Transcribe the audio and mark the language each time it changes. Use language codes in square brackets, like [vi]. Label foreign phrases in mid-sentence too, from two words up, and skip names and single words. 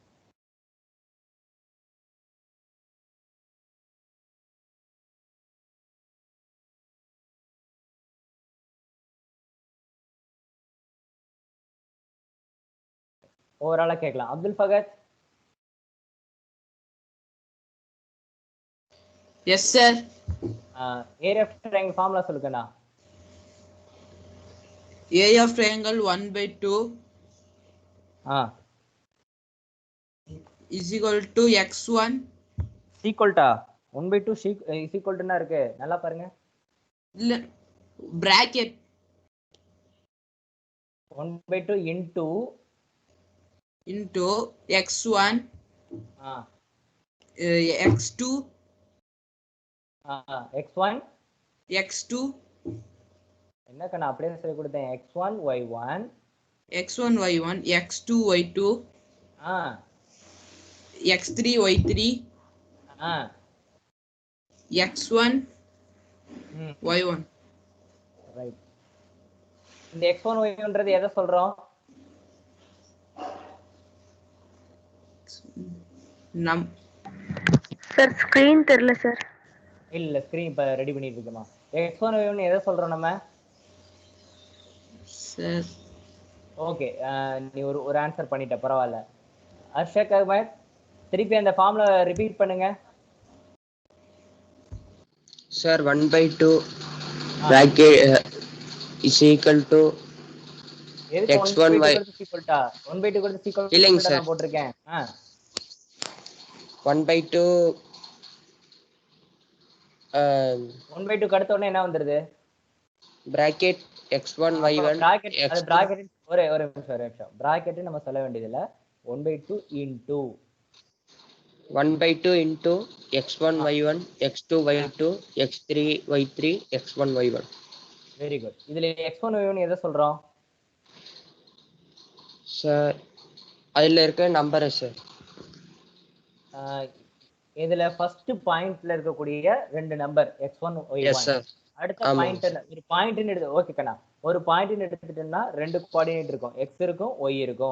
[ta] ஓவராலா கேட்கலாம். அப்துல் ஃபகத். [en] yes sir. area of triangle formula [ta] சொல்லுங்கண்ணா. [en] area of triangle 1/2 is equal to x1 சீக்வல்டா 1/2 is equal to என்ன இருக்கு? நல்லா பாருங்க. [ta] இல்ல பிராக்கெட் 1/2 [en] into x1 x2 x1 x2 [ta] என்னக்கா நான் அப்படியே சொல்லி கொடுத்தேன். x1 y1 x1 y1 x2 y2 x3 y3 x1 y1. ரைட். இந்த x1 y1ன்றது எதை சொல்றோம்? சார் ஸ்கிரீன் தெரியல சார். இல்ல ஸ்கிரீன் இப்ப ரெடி பண்ணிட்டு இருக்கோமா. x1 y1 எதை சொல்றோம் நம்ம? சார் ஓகே, நீ ஒரு ஆன்சர் பண்ணிட்ட, பரவாயில்ல. அர்ஷக் அஹ்மத், திருப்பி அந்த [en] formula repeat [ta] பண்ணுங்க [en] சார். 1/2 bracket is equal to x1 y. [ta] 1/2 கொடுத்து சீக்வல் இல்லைங்க சார், நான் போட்டிருக்கேன். 1/2 1/2 அடுத்த உடனே என்ன வந்துருது? [en] bracket x1 y1 [ta] அது பிராக்கெட். ஒரு நிமிஷம். பிராக்கெட் நம்ம சொல்ல வேண்டியது இல்ல. 1/2 [en] into x1 y1 x2 y2 x3 y3 x1 y1. [ta] வெரி குட். இதுல x1 y1 எதை சொல்றோம் சார்? அதுல இருக்க நம்பர் சார். இதுல ஃபர்ஸ்ட் பாயிண்ட்ல இருக்கக்கூடிய ரெண்டு நம்பர் x1 y1. [en] yes sir. [ta] அடுத்த பாயிண்ட் ஒரு பாயிண்ட்னு எடுத்து ஓகே கண்ணா, ஒரு பாயிண்ட்னு எடுத்துட்டோம்னா ரெண்டு கோஆர்டினேட் இருக்கும், x இருக்கும் y இருக்கும்.